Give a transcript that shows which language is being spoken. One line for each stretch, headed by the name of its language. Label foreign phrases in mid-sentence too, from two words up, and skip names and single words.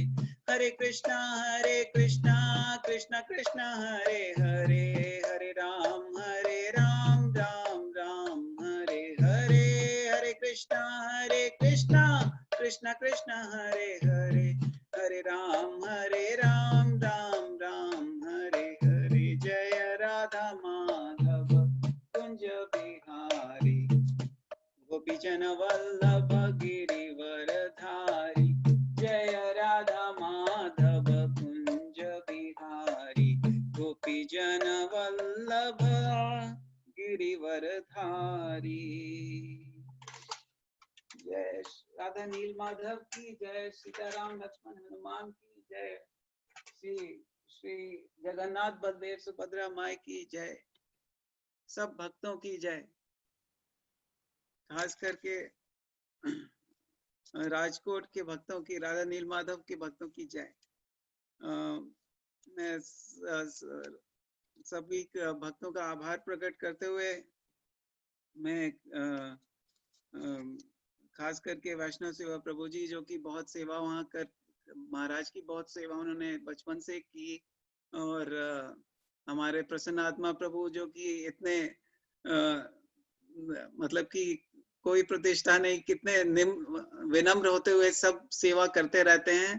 Sanskrit: हरे कृष्णा कृष्णा कृष्णा हरे हरे, हरे राम राम राम हरे हरे। हरे कृष्णा कृष्णा कृष्णा हरे हरे, हरे राम राम राम हरे हरे।
Hindi: जय राधा माधव कुंज बिहारी, गोपी जन वल्लभ गिरिवर धारी। जय राधा माधव कुंज बिहारी, गोपी जन वल्लभ गिरिवर धारी। जय राधा नील माधव की जय, सीताराम लक्ष्मण हनुमान की जय, श्री जगन्नाथ बलदेव सुभद्रा माई की जय, सब भक्तों की जय, खास करके राजकोट के भक्तों की, राधा नील माधव के भक्तों की जय। मैं सभी भक्तों का आभार प्रकट करते हुए मैं खास करके वैष्णव सेवा प्रभु जी, जो कि बहुत सेवा वहाँ कर, महाराज की बहुत सेवा उन्होंने बचपन से की, और हमारे प्रसन्न आत्मा प्रभु जो कि इतने मतलब कि कोई प्रतिष्ठा नहीं, कितने विनम्र होते हुए सब सेवा करते रहते हैं।